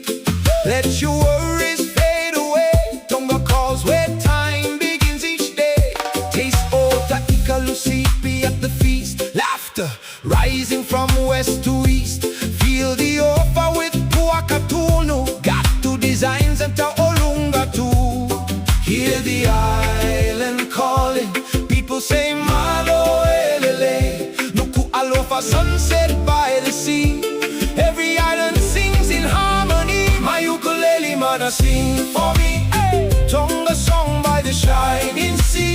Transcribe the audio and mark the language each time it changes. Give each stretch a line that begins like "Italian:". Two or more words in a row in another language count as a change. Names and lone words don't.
English: Let your worries fade away. Tonga calls where time begins each day. Taste
Tongan: ota ikalusipi
English: at the feast. Laughter rising from west to east. Feel the ofa with puakatunu. Ngatu designs and tauʻolunga too. Hear the island calling, people say
Tongan: Mālō LELEI.
English: Nuku'alofa, sunset by the sea. Every island sings in harmony. My ukulele mana sing for me. Tonga song by the shining sea.